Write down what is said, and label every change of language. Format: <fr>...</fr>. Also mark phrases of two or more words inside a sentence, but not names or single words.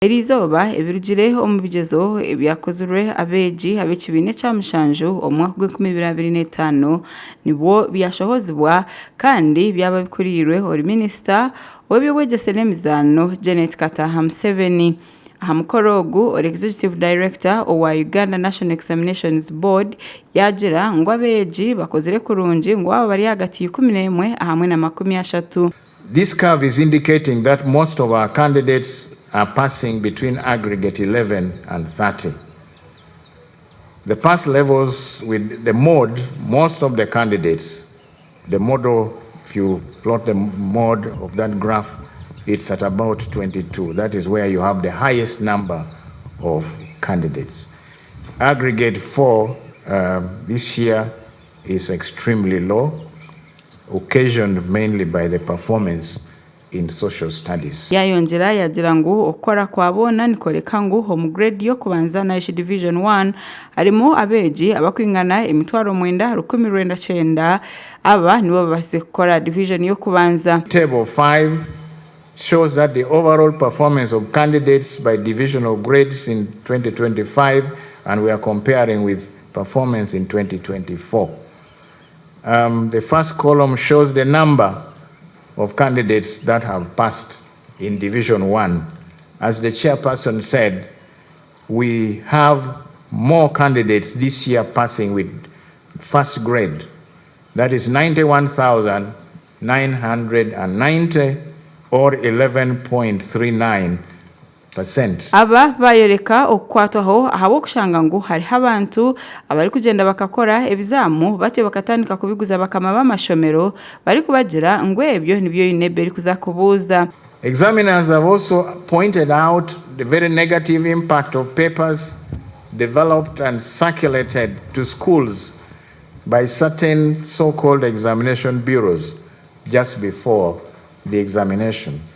<nyn>Erizoba ebirugire omu bigezo ebyakozirwe abeegi ab'ekibiina Kyamushanju omu mwaka gw'2025 nibwo byashohozebwa kandi byaba bikurirwe ori minisita w'ebyobwegyese n'emizaano Janet Kataha Museveni. Aha mukoro ogu ori</nyn> <en>Executive Director</en> <nyn>owa Uganda National Examinations Board yagira ngu abeegi bakozire kurungi ngu abo bari hagati 11 hamwe na 30.</nyn> <en>This curve is indicating that most of our candidates are passing between aggregate 11 and 30. The pass levels with the mode, most of the candidates, the model, if you plot the mode of that graph, it's at about 22. That is where you have the highest number of candidates. Aggregate 4 this year is extremely low, occasioned mainly by the performance in social studies.</en> <nyn>Yayongera yagira ngu okora kwabona nikoreka ngu</nyn> <en>home grade</en> <nyn>yo kubanza na division 1 arimo abeegi abakwingana emitwaro 9,109 aba nibo basikora division yo kubanza.</nyn> <en>Table 5 shows that the overall performance of candidates by divisional grades in 2025, and we are comparing with performance in 2024. The first column shows the number of candidates that have passed in Division 1. As the chairperson said, we have more candidates this year passing with first grade. That is 91,990 or 11.39%.</en> <nyn>Aba bayoreka okwataho ahabo kushanga ngu hari abantu abari kugenda bakakora ebizamu batyo bakatandika kubiguza bakama b'amashomero bari kubagira ngo ebyo nibyo ineberi kuzakubuza.</nyn> <en>Examiners have also pointed out the very negative impact of papers developed and circulated to schools by certain so-called examination bureaus just before the examination.</en>